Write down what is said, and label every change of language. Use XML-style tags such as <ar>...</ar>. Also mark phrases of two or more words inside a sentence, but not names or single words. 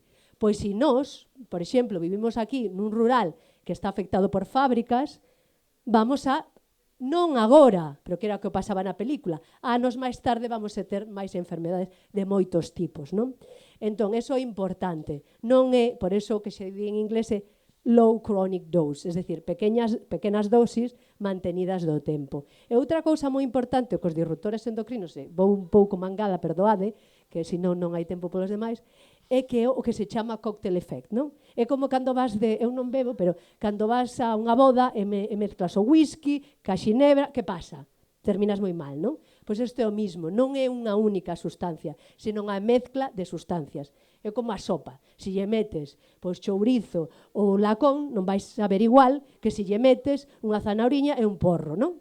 <gl>Pois se nós, por exemplo, vivimos aquí nun rural que está afectado por fábricas, vamos a... Non agora, pero que era o que pasaba na película, anos máis tarde vamos a ter máis enfermedades de moitos tipos, non? Entón, eso é importante. Non é, por eso que se di en inglés, é</gl> <en>low chronic dose,</en> <es>es decir,</es> <gl>pequenas</gl> <es>dosis mantenidas</es> <gl>do tempo. E outra cousa moi importante cos disruptores endocrinos, vou un pouco mangada, perdoade, que senón non hai tempo polos demais, é que é o que se chama</gl> <en>cocktail effect,</en> <gl>non? É como cando vas eu non bebo, pero cando vas a unha boda e mezclas o whisky, ca xinebra, que pasa? Terminas moi mal, non? Pois isto é o mismo, non é unha única sustancia, senón a mezcla de sustancias. É como a sopa. Se lle metes chourizo ou lacón, non vais saber igual que se lle metes unha zanauriña e un porro, non?</gl>